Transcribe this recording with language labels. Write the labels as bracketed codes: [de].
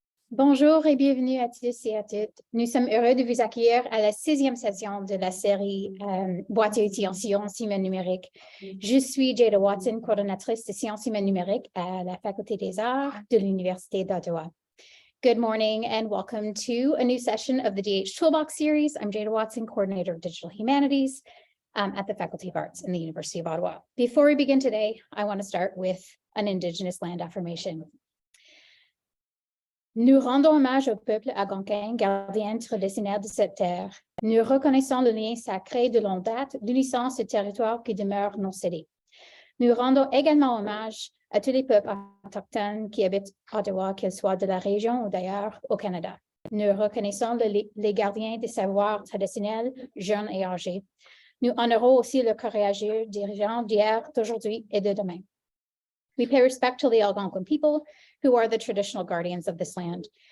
[fr] Bonjour et bienvenue à tous et à toutes. Nous sommes heureux de vous accueillir à la 6e session de la série Boîte à outils en sciences humaines numériques. Je suis Jada Watson, coordonnatrice de sciences humaines numériques à la Faculté des Arts de l'Université d'Ottawa. [en] Good morning and welcome to a new session of the DH Toolbox series. I'm Jada Watson, coordinator of digital humanities at the Faculty of Arts in the University of Ottawa. Before we begin today, I want to start with an Indigenous land affirmation. [fr] Nous rendons hommage au peuple algonquin, gardien traditionnel de cette terre. Nous reconnaissons le lien sacré de longue date d'unissant ce territoire qui demeure non cédé. Nous rendons également hommage à tous les peuples autochtones qui habitent Ottawa, qu'ils soient de la région ou d'ailleurs au Canada. Nous reconnaissons les gardiens des savoirs traditionnels, jeunes et âgés. Nous honorons aussi le courageux dirigeants d'hier, d'aujourd'hui et de demain. [en] We pay respect to the Algonquin people, who are the traditional guardians of this land.